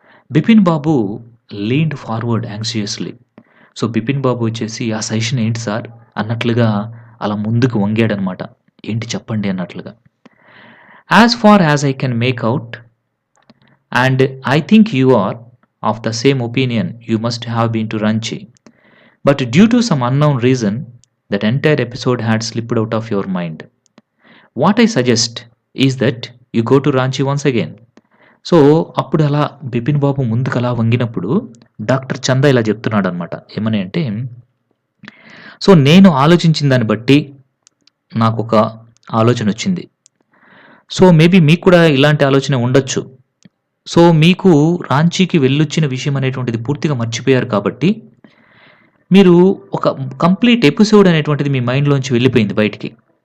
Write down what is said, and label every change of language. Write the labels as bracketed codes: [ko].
[te] బిపిన్ బాబు [en] Leaned forward anxiously. [te] So, Bipin బాబు వచ్చేసి ఆ suggestion ఏంటి సార్ అన్నట్లుగా అలా ముందుకు వంగాడనమాట. ఏంటి చెప్పండి అన్నట్లుగా. [en] As far as I can make out and I think you are of the same opinion you must have been to Ranchi. But due to some unknown reason, that entire episode had slipped out of your mind. What I suggest is that you go to Ranchi once again. [te] So, అప్పుడు అలా బిపిన్ బాబు ముందుకలా వంగినప్పుడు doctor చందా ఇలా చెప్తున్నాడనమాట. ఏమని అంటే, so నేను ఆలోచించిన దాన్ని బట్టి నాకొక ఆలోచనొచ్చింది. సో, మేబీ మీకు కూడా ఇలాంటి ఆలోచన ఉండొచ్చు. సో, మీకు రాంచీకి వెళ్ళొచ్చిన విషయం అనేటువంటిది పూర్తిగా మర్చిపోయారు కాబట్టి మీరు ఒక కంప్లీట్ ఎపిసోడ్ అనేటువంటిది మీ మైండ్‌లోంచి వెళ్ళిపోయింది బయటికి.